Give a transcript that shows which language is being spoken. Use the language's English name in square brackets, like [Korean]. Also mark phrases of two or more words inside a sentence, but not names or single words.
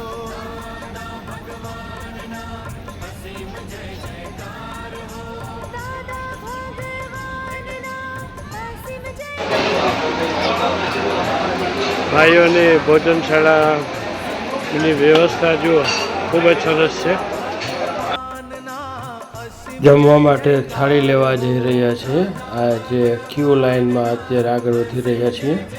[Gujarati] અસીમ જય જયકાર હો, દાદા ભગવાનના અસીમ જય. ભાઈઓની ભોજનશાળાની વ્યવસ્થા જુઓ, ખૂબ જ સરસ છે. જમવા માટે થાળી લેવા જઈ રહ્યા છે. આ જે ક્યુ લાઇનમાં અત્યારે આગળ વધી રહ્યા છીએ.